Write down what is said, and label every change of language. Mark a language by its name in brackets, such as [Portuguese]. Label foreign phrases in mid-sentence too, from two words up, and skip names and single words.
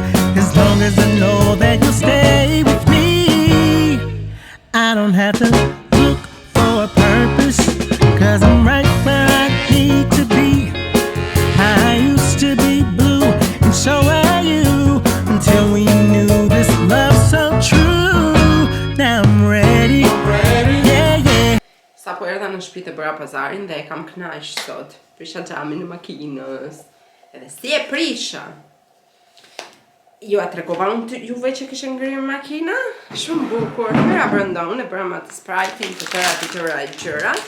[English] As long as I know that you'll stay with me, I don't have to look for a purpose, 'cause I'm right where I need to be. I used to be blue, and so are you, until we knew this love so true. Now I'm ready. Yeah, yeah. [Albanian] Sa po erdha në shtëpi të bëra pazarin dhe e kam kënaq sot. Prisha xhamin në makinës. Edhe si e prisha. Ju a tregova unë juve që kishte ngrirë makina? Shumë bukur. Hyra brenda, unë e bëra me atë sprite-in të tëra të tëra gjërat.